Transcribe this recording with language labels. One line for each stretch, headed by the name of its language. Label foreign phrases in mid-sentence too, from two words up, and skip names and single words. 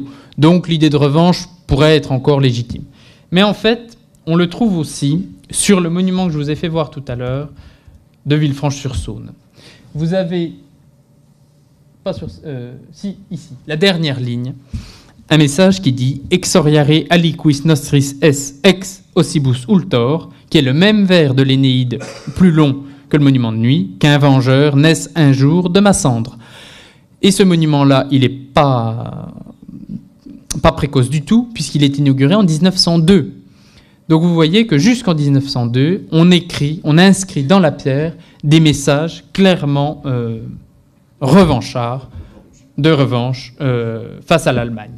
French: Donc l'idée de revanche pourrait être encore légitime. Mais en fait, on le trouve aussi sur le monument que je vous ai fait voir tout à l'heure de Villefranche-sur-Saône. Vous avez... ici, la dernière ligne, un message qui dit «
Latin: Exoriare aliquis nostris es ex ossibus ultor »,
French: qui est le même vers de l'Énéide, plus long que le monument de nuit, « qu'un vengeur naisse un jour de ma cendre ». Et ce monument-là, il n'est pas précoce du tout, puisqu'il est inauguré en 1902. Donc vous voyez que jusqu'en 1902, on a inscrit dans la pierre des messages clairement revanchards, de revanche face à l'Allemagne.